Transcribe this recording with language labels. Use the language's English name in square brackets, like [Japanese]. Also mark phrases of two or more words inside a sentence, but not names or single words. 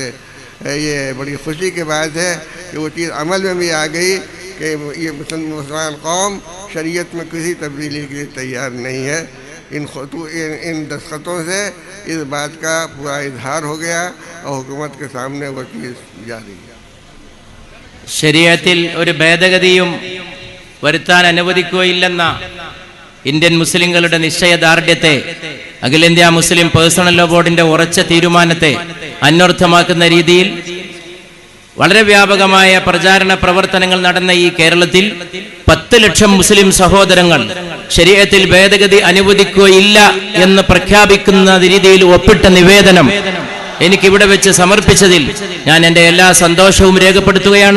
[Urdu] یہ بڑی خوشی کی بات ہے کہ وہ چیز عمل میں بھی آ گئی کہ یہ مسلمان قوم شریعت میں کسی تبدیلی کے لیے تیار نہیں ہے. ان دستخطوں سے اس بات کا پورا اظہار ہو گیا اور حکومت کے سامنے وہ چیز جاری ہے. [Malayalam] ശരീഅത്തിൽ ഒരു ഭേദഗതിയും വരുത്താൻ അനുവദിക്കുകയില്ലെന്ന ഇന്ത്യൻ മുസ്ലിങ്ങളുടെ നിശ്ചയദാർഢ്യത്തെ, അഖിലേന്ത്യാ മുസ്ലിം പേഴ്സണൽ ലോ ബോർഡിന്റെ ഉറച്ച തീരുമാനത്തെ അന്വർത്ഥമാക്കുന്ന രീതിയിൽ വളരെ വ്യാപകമായ പ്രചാരണ പ്രവർത്തനങ്ങൾ നടന്ന ഈ കേരളത്തിൽ 10 ലക്ഷം മുസ്ലിം സഹോദരങ്ങൾ ശരീഅത്തിൽ ഭേദഗതി അനുവദിക്കുകയില്ല എന്ന് പ്രഖ്യാപിക്കുന്ന രീതിയിൽ ഒപ്പിട്ട നിവേദനം എനിക്കിവിടെ വെച്ച് സമർപ്പിച്ചതിൽ ഞാൻ എൻ്റെ എല്ലാ സന്തോഷവും രേഖപ്പെടുത്തുകയാണ്.